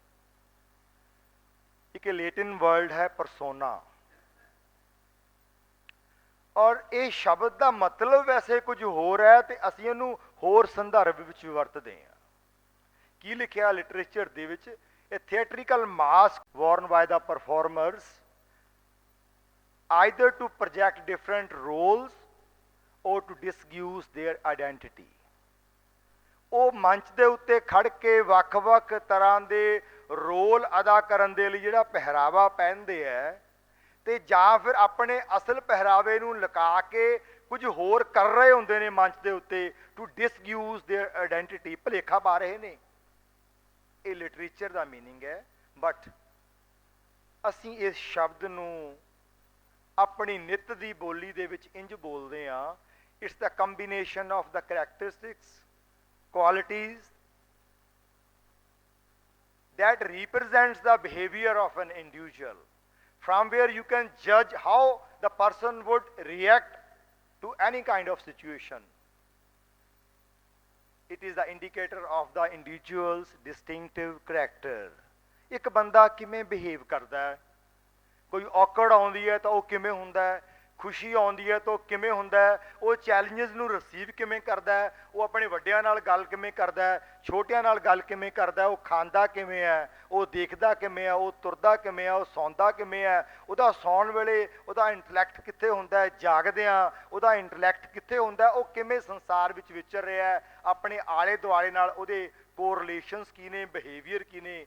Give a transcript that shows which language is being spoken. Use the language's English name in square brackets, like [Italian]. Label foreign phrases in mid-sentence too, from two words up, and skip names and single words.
[Punjabi] ਇੱਕ [English] Latin word [Punjabi] ਹੈ ਪਰਸੋਨਾ, ਔਰ ਇਹ ਸ਼ਬਦ ਦਾ ਮਤਲਬ ਵੈਸੇ ਕੁਝ ਹੋਰ ਹੈ ਤੇ ਅਸੀਂ ਇਹਨੂੰ ਹੋਰ ਸੰਦਰਭ ਵਿੱਚ ਵਰਤਦੇ ਹਾਂ। ਕੀ ਲਿਖਿਆ ਲਿਟਰੇਚਰ ਦੇ ਵਿੱਚ? ਇਹ [English] theatrical mask worn by the performers either to project different roles or to disguise their identity। [Punjabi] ਉਹ ਮੰਚ ਦੇ ਉੱਤੇ ਖੜ ਕੇ ਵੱਖ-ਵੱਖ ਤਰ੍ਹਾਂ ਦੇ ਰੋਲ ਅਦਾ ਕਰਨ ਦੇ ਲਈ ਜਿਹੜਾ ਪਹਿਰਾਵਾ ਪਹਿਨਦੇ ਹੈ ਤੇ ਜਾਂ ਫਿਰ ਆਪਣੇ ਅਸਲ ਪਹਿਰਾਵੇ ਨੂੰ ਲੁਕਾ ਕੇ ਕੁਝ ਹੋਰ ਕਰ ਰਹੇ ਹੁੰਦੇ ਨੇ ਮੰਚ ਦੇ ਉੱਤੇ, [English] to disguise their identity, [Punjabi] ਭੁਲੇਖਾ ਪਾ ਰਹੇ ਨੇ। ਇਹ ਲਿਟਰੇਚਰ ਦਾ ਮੀਨਿੰਗ ਹੈ। ਬਟ ਅਸੀਂ ਇਸ ਸ਼ਬਦ ਨੂੰ ਆਪਣੀ ਨਿੱਤ ਦੀ ਬੋਲੀ ਦੇ ਵਿੱਚ ਇੰਜ ਬੋਲਦੇ ਹਾਂ, [English] it's the combination of the characteristics, qualities that represents the behavior of an individual, from where you can judge how the person would react to any kind of situation. It is the indicator of the individual's distinctive character। [Punjabi] ਇੱਕ ਬੰਦਾ ਕਿਵੇਂ ਬਿਹੇਵ ਕਰਦਾ ਹੈ, ਕੋਈ ਔਕੜ ਆਉਂਦੀ ਹੈ ਤਾਂ ਉਹ ਕਿਵੇਂ ਹੁੰਦਾ ਹੈ, ਖੁਸ਼ੀ ਆਉਂਦੀ ਹੈ ਤਾਂ ਉਹ ਕਿਵੇਂ ਹੁੰਦਾ ਹੈ, ਉਹ ਚੈਲੰਜਸ ਨੂੰ ਰਿਸੀਵ ਕਿਵੇਂ ਕਰਦਾ ਹੈ, ਉਹ ਆਪਣੇ ਵੱਡਿਆਂ ਨਾਲ ਗੱਲ ਕਿਵੇਂ ਕਰਦਾ ਹੈ, ਛੋਟਿਆਂ ਨਾਲ ਗੱਲ ਕਿਵੇਂ ਕਰਦਾ ਹੈ, ਉਹ ਖਾਂਦਾ ਕਿਵੇਂ ਹੈ, ਉਹ ਦੇਖਦਾ ਕਿਵੇਂ ਹੈ, ਉਹ ਤੁਰਦਾ ਕਿਵੇਂ ਹੈ, ਉਹ ਸੌਂਦਾ ਕਿਵੇਂ ਹੈ, ਉਹਦਾ ਸੌਣ ਵੇਲੇ ਉਹਦਾ ਇੰਟਲੈਕਟ ਕਿੱਥੇ ਹੁੰਦਾ ਹੈ, ਜਾਗਦਿਆਂ ਉਹਦਾ ਇੰਟਲੈਕਟ ਕਿੱਥੇ ਹੁੰਦਾ ਹੈ, ਉਹ ਕਿਵੇਂ ਸੰਸਾਰ ਵਿੱਚ ਵਿਚਰ ਰਿਹਾ ਹੈ, ਆਪਣੇ ਆਲੇ ਦੁਆਲੇ ਨਾਲ ਉਹਦੇ ਕੋਰਿਲੇਸ਼ਨਸ ਕੀ ਨੇ, ਬਿਹੇਵੀਅਰ ਕੀ ਨੇ।